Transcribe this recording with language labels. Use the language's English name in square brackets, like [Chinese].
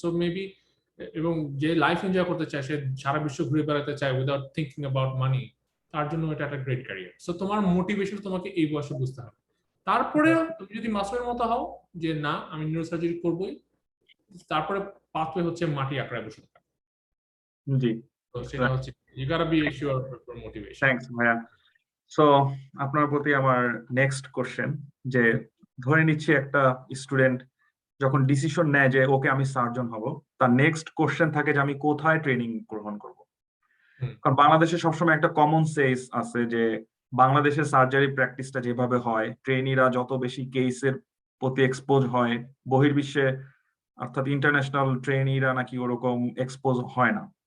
[Bangla] So maybe, এবং যে life enjoy করতে চায়, সে সারা বিশ্ব ঘুরে বেড়াতে চায় উইদাউট থিঙ্কিং অ্যাবাউট মানি, তার জন্য এটা একটা গ্রেট ক্যারিয়ার। সো তোমার মোটিভেশন তোমাকে এই বয়সে বুঝতে হবে। তারপরে তুমি যদি মাসুমের মতো হও যে না আমি নিউরোসার্জারি করবই, তারপরে পাথওয়ে হচ্ছে মাটি আঁকড়ায় বসে থাকা। জি, তো সেটা হচ্ছে [English] you gotta be sure for motivation. [Bangla] Thanks ভাইয়া। সো আপনার প্রতি আমার নেক্সট কোশ্চেন, যে ধরে নিচ্ছি একটা স্টুডেন্ট যখন ডিসিশন নেয় যে ওকে আমি সার্জন হব, তার নেক্সট কোশ্চেন থাকে যে আমি কোথায় ট্রেনিং গ্রহণ করব। কারণ বাংলাদেশে সবসময় একটা কমন সেন্স আছে যে বাংলাদেশের সার্জারি প্র্যাকটিসটা যেভাবে হয়, ট্রেনিরা যত বেশি কেসের প্রতি এক্সপোজ হয়, বহির্বিশ্বে অর্থাৎ ইন্টারন্যাশনাল ট্রেনিরা নাকি ওরকম এক্সপোজ হয় না।